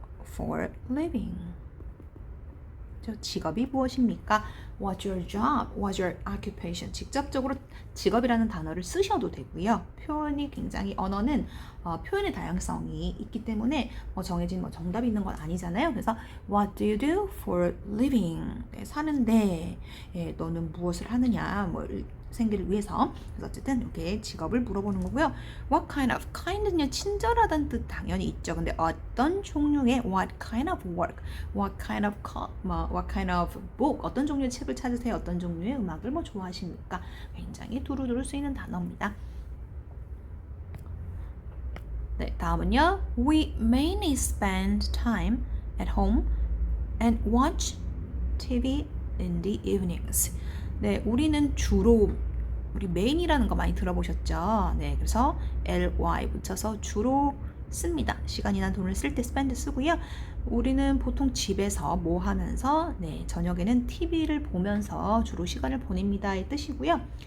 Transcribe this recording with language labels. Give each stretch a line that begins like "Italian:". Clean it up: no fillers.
English: For living.
Korean: 직업이 무엇입니까?
English: What's your job? What's your occupation?
Korean: 직접적으로 직업이라는 단어를 쓰셔도 되고요. 표현이 굉장히 언어는 표현의 다양성이 있기 때문에 정해진 정답이 있는 건 아니잖아요.
English: 그래서 What do you do for living?
Korean: 네, 사는데 너는 무엇을 하느냐? 생계를 위해서. 그래서 어쨌든 이렇게 직업을 물어보는 거고요.
English: What kind of?
Korean: kind는요 친절하다는 뜻 당연히 있죠. 근데 어떤 종류의
English: what kind of work, what kind of book,
Korean: 어떤 종류의 책을 찾으세요? 어떤 종류의 음악을 좋아하십니까? 굉장히 두루두루 쓰이는 단어입니다. 네, 다음은요.
English: We mainly spend time at home and watch TV in the evenings.
Korean: 네, 우리는 주로 우리 main이라는 거 많이 들어보셨죠? 네, 그래서 ly 붙여서 주로 씁니다. 시간이나 돈을 쓸 때 spend 쓰고요. 우리는 보통 집에서 뭐 하면서 저녁에는 TV를 보면서 주로 시간을 보냅니다의 뜻이고요.